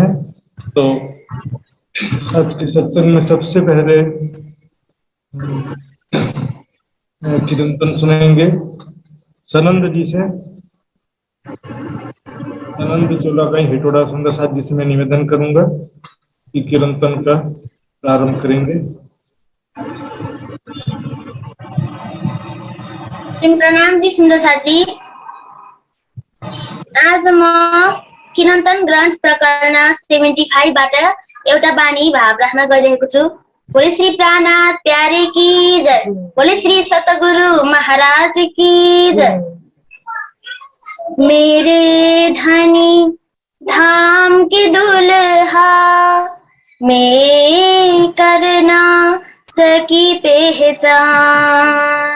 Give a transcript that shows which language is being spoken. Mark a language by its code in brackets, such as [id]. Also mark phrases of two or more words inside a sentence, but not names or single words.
[hi] तो आज के सत्संग में सबसे पहले कीर्तन सुनेंगे सनंद जी से। सनंद चोला का हिटोड़ा सुंदर साथ जी से मैं निवेदन करूंगा कि कीर्तन का प्रारंभ करेंगे। [ne] प्रणाम जी सुन्दर साथी। आज म कीर्तन ग्रन्थ प्रकरण 75 बाट एउटा बानी भाव राख्न गइरहेको छु। [hi] बोले श्री प्राणनाथ प्यारे की जय। बोले श्री सतगुरु महाराज की जय। मेरे धनी धाम की दुल्हा मैं करना सकी पहचान।